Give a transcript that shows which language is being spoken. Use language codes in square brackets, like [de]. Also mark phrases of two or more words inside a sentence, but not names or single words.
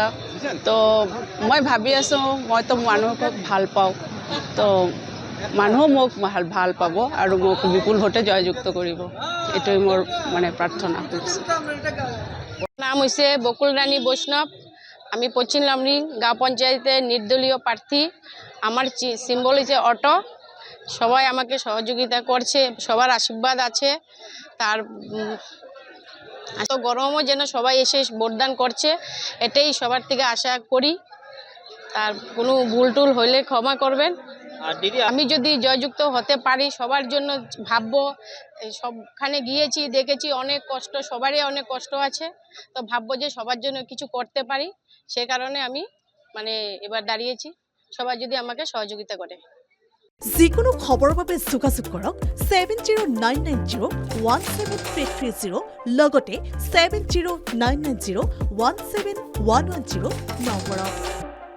[as] তো মই ভাবি আছোঁ মইতো মানুহক ভাল পাওঁ তো মানুহ মোক ভাল পাব আৰু মোক বিপুল ভোটে জয়যুক্ত কৰিব এইটোৱে মোৰ মানে প্ৰাৰ্থনা। নাম হৈছে বকুল রানী বৈষ্ণৱ। [bn] আমি পশ্চিম লামডিং গাঁও পঞ্চায়েতের নির্দলীয় প্রার্থী। আমার সিম্বল হচ্ছে অটো। সবাই আমাকে সহযোগিতা করছে, সবার আশীর্বাদ আছে। তার এত গরমও যেন সবাই এসে ভোটদান করছে এটাই সবার থেকে আশা করি। তার কোনো ভুল টুল হইলে ক্ষমা করবেন। আমি যদি জয়যুক্ত হতে পারি সবার জন্য ভাববো। সবখানে গিয়েছি দেখেছি অনেক কষ্ট, সবারই অনেক কষ্ট আছে। তো ভাববো যে সবার জন্য কিছু করতে পারি, সে কারণে আমি মানে এবার দাঁড়িয়েছি। সবাই যদি আমাকে সহযোগিতা করে। [as] যিকোনো খবৰৰ বাবে যোগাযোগ কৰক 7099017330 লগতে 7099017110 নম্বৰত।